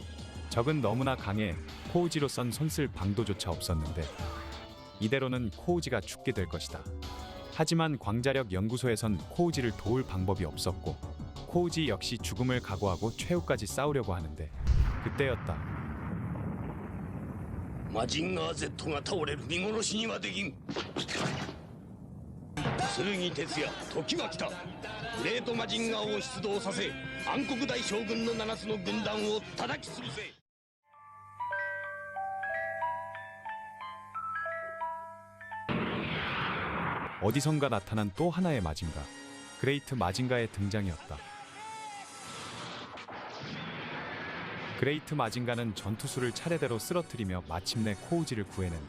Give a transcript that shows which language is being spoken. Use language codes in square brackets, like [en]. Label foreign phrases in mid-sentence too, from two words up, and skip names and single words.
[ko] 적은 너무나 강해 코우지로선 손쓸 방도조차 없었는데 이대로는 코우지가 죽게 될 것이다. 하지만 광자력 연구소에선 코우지를 도울 방법이 없었고 코우지 역시 죽음을 각오하고 최후까지 싸우려고 하는데 그때였다. [ja] マジンガー Z が倒れる見殺しにはできん。剣哲也時は来た。グレートマジンガーを出動させ暗黒大将軍の7つの軍団を叩き潰せ。 [ko] 어디선가 나타난 또 하나의 마징가, 그레이트 마징가의 등장이었다. 그레이트 마징가는 전투수를 차례대로 쓰러뜨리며 마침내 코우지를 구해낸다.